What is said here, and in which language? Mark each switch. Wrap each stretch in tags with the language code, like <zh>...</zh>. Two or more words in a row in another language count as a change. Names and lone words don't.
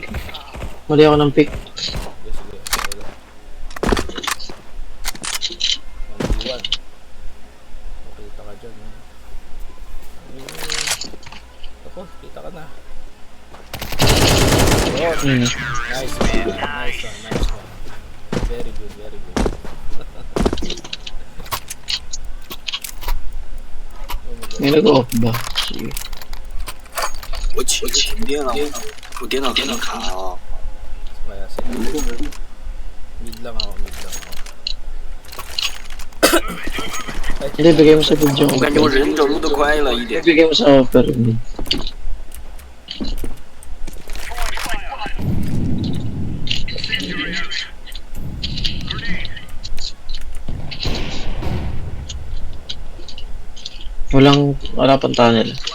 <tl>Mali ako ng pick. Sige. Okay lang. 1v1. Makita ka dyan. Ako, kita ka na. Ayun na.</tl> <en>Nice one. Very good.</en> <tl>May nag-off ba? Sige.</tl> <zh>我停电了，我电脑卡了。</zh> <tl>Kaya sige. Mid lang ako. Hindi, bigay mo sa video.</tl> <zh>我感觉我人走路都快了一点。</zh> <tl>Bigay mo sa offer. Wala pang tunnel.</tl>